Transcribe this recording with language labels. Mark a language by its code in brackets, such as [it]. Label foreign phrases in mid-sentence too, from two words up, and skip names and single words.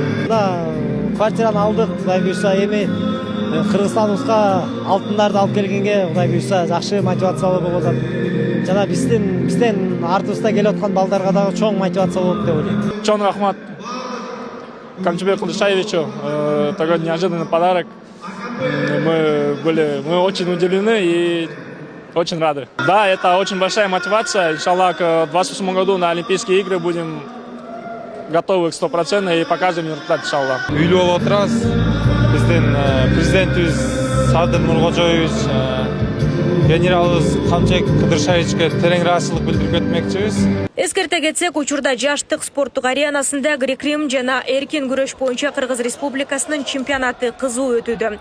[ky] Квартираны алдык, Кудай буйрса, эми Кыргызстаныбызга алтындарды алып келгенге Кудай буйрса жакшы мотивациялуу болуп атат. Жана бизден артыбызда келип аткан балдарга дагы чоң мотивация болот деп ойлойм. Чоң рахмат Камчыбеку Ташиевичу, [ru] такой неожиданный подарок. Мы очень удивлены и очень рады. Да, это очень большая мотивация. Иншаллах, к 2028 году на Олимпийские игры будем готовы к 100% и покажем результат, иншаллах. [ky] Үйлүү болуп отурабыз. Биздин президентибиз Садыр Нуркожоевич, генералыбыз Камчыбек Кыдыршаевичке терең ыраазычылык билдирип кетмекчибиз. Эскерте кетсек, учурда жаштык спорттук аренасында грек-рим жана эркин күрөш боюнча Кыргыз Республикасынын чемпионаты кызуу өтүүдө.